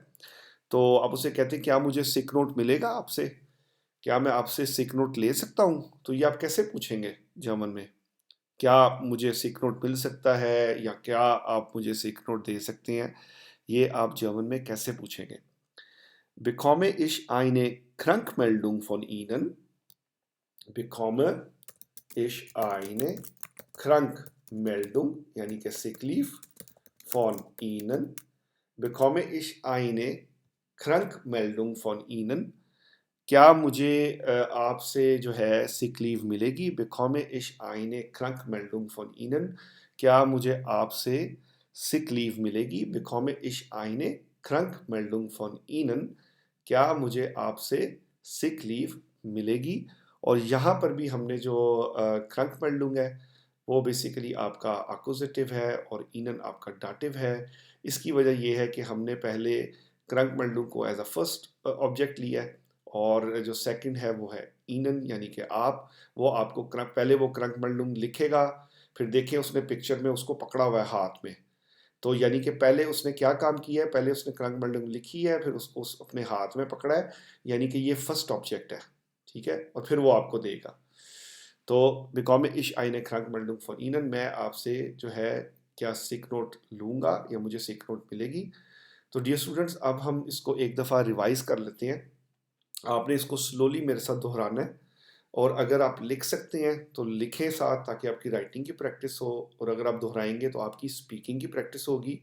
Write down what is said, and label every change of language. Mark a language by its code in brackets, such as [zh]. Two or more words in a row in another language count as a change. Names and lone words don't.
[hi] तो आप उससे कहते हैं क्या मुझे [en] sick note [hi] मिलेगा आपसे? क्या मैं आपसे [en] sick note [hi] ले सकता हूँ? तो ये आप कैसे पूछेंगे जर्मन में? क्या मुझे [en] sick note [hi] मिल सकता है, या क्या आप मुझे [en] sick note [hi] दे सकते हैं? ये आप जर्मन में कैसे पूछेंगे? [de] Bekomme ich eine Krankmeldung von Ihnen? Bekomme ich eine Krankmeldung [hi] यानी कि [en] sick leave [de] von Ihnen? Bekomme ich eine Krankmeldung von Ihnen? [hi] क्या मुझे आपसे जो है [en] sick leave [hi] मिलेगी? [de] Bekomme ich eine Krankmeldung von Ihnen? [hi] क्या मुझे आपसे [en] sick leave [hi] मिलेगी? [de] Bekomme ich eine Krankmeldung von Ihnen? [hi] क्या मुझे आपसे [en] sick leave [hi] मिलेगी? और यहाँ पर भी हमने जो क्रंकमेल्डुंग है वो बेसिकली आपका अक्यूजेटिव है और ईनन आपका डाटिव है। इसकी वजह ये है कि हमने पहले क्रंकमेल्डुंग को [en] as a first object [hi] लिया है, और जो सेकंड है वो है ईनन यानी कि आप। वो आपको पहले वो क्रंकमेल्डुंग लिखेगा, फिर देखिए उसने पिक्चर में उसको पकड़ा हुआ है हाथ में। तो यानी कि पहले उसने क्या काम किया है, पहले उसने क्रंकमेल्डुंग लिखी है, फिर उसको अपने हाथ में पकड़ा है, यानी कि ये [en] first object [hi] है, ठीक है, और फिर वो आपको देगा। [de] तो bekomme ich eine Krankmeldung von Ihnen? [hi] मैं आपसे जो है क्या [en] sick note [hi] लूँगा या मुझे [en] sick note [hi] मिलेगी? तो [en] dear students, [hi] अब हम इसको एक दफ़ा रिवाइज कर लेते हैं। आपने इसको स्लोली मेरे साथ दोहराना है। और अगर आप लिख सकते हैं तो लिखें साथ, ताकि आपकी राइटिंग की प्रैक्टिस हो, और अगर आप दोहराएंगे तो आपकी स्पीकिंग की प्रैक्टिस होगी।